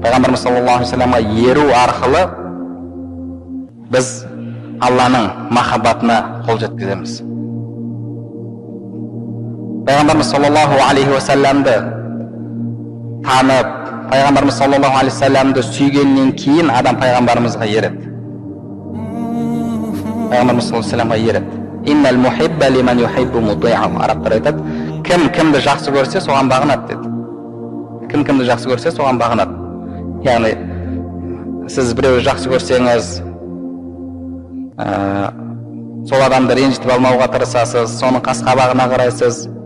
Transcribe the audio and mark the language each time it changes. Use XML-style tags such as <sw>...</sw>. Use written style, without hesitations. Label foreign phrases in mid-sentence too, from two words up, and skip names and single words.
<kk>Пайғамбарымыз</kk> <ar>صلى الله عليه وسلم</ar> <kk>еру арқылы біз Алланың махаббатына қол жеткіземіз. Пайғамбарымыз</kk> <ar>صلى الله عليه وسلم</ar> <kk>танып, пайғамбарымыз</kk> <ar>صلى الله عليه وسلم</ar> <kk>сүйгеннен кейін адам пайғамбарымызға ереді. Пайғамбарымыз</kk> <ar>صلى الله عليه وسلم</ar> <kk>ереді.</kk> <ar>إن المحب لمن يحب مطيع.</ar> <kk>Арабтар айтады, кім кімді жақсы көрсе, соған бағынады деді. Кім кімді жақсы көрсе, соған бағынады. Яғни сіз біреуді жақсы көрсеңіз, сол адамды ренжітіп алмауға тырысасыз, соның қас-қабағына қарайсыз.</kk>